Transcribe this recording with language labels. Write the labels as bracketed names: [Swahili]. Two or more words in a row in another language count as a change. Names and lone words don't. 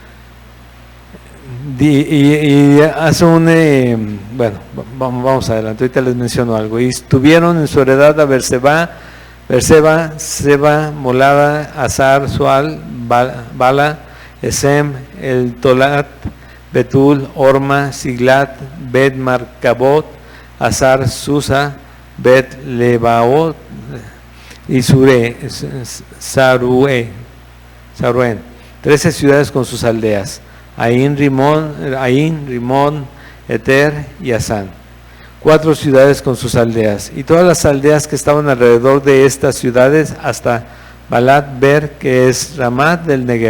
[Spanish] Y hace bueno, vamos adelante, ahorita les menciono algo. Y tuvieron en su heredad a Berseba, Seba, Molada, Azar, Sual, Bala, Esem, el Tolat, Betul, Orma, Siglat, Bet Marcabot, Azar, Susa, Bet Lebaot y Saruen. 13 ciudades con sus aldeas: Ain, Rimón, Eter y Asán. 4 ciudades con sus aldeas, y todas las aldeas que estaban alrededor de estas ciudades hasta Balat Ber, que es Ramat del Negev.